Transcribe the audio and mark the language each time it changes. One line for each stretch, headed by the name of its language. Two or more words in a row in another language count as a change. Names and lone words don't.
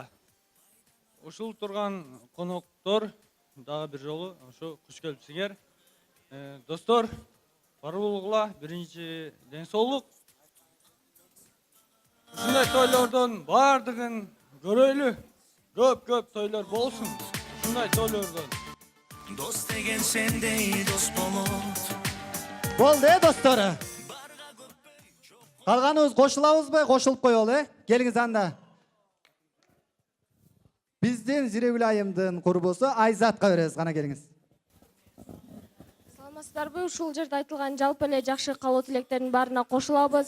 Kyrgyz: Ушул турган коноктор дагы бир жолу ошо куш келипсиңер. Достор, бар болгула. Биринчи ден соолук. Ушундай тойлордон баардыгын көрөйлү. Көп тойлор болсун. Ушундай тойлордон. Дос деген сендей дос болот. Болду достору. Kalganыбыз кошулабызбы, кошулуп коелу, келиңиз анда. Биздин Зирегүл айымдын курбусу Айзатка беребиз, кана келиңиз. Саламатсыздарбы? Ушул жерде айтылган жалпы эле жакшы каалоо тилектердин баарына кошулабыз.